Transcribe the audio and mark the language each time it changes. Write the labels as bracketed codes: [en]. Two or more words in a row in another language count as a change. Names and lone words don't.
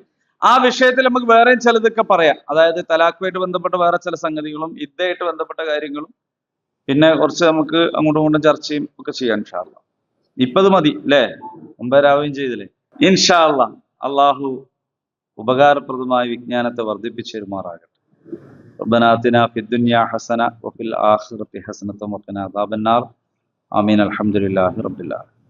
[ml] ആ വിഷയത്തിൽ നമുക്ക് വേറെയും ചിലതൊക്കെ പറയാം. അതായത് തലാഖുമായിട്ട് ബന്ധപ്പെട്ട വേറെ ചില സംഗതികളും ഇദ്ദയായിട്ട് ബന്ധപ്പെട്ട കാര്യങ്ങളും പിന്നെ കുറച്ച് നമുക്ക് അങ്ങോട്ടും ഇങ്ങോട്ടും ചർച്ചയും ഒക്കെ ചെയ്യാം [ar] إن شاء الله. [ml] ഇപ്പത് മതി അല്ലേ? മുമ്പേരാവുകയും ചെയ്തില്ലേ? [ar] إن شاء الله. [ml] അള്ളാഹു ഉപകാരപ്രദമായ വിജ്ഞാനത്തെ വർദ്ധിപ്പിച്ചു തരുമാറാകട്ടെ. [ar] ربنا آتنا في الدنيا حسنة وفي الآخرة حسنة وقنا عذاب النار. آمين. الحمد لله رب العالمين.